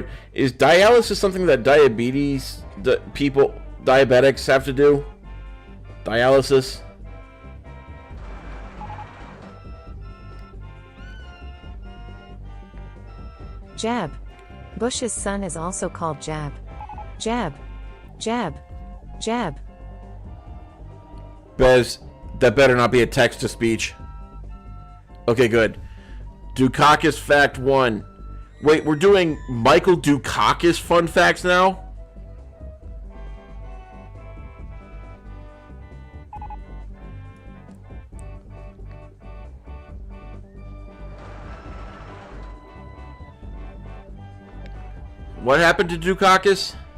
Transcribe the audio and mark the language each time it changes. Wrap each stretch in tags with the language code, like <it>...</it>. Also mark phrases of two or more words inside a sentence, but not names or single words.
<en>Is dialysis something that diabetics have to do? Dialysis? Jeb. Bush's son is also called Jeb. Jeb. Jeb. Jeb. Bez, that better not be a text-to-speech. Okay, good. Dukakis fact 1. Wait, we're doing Michael Dukakis fun facts now? What happened to Dukakis?</en>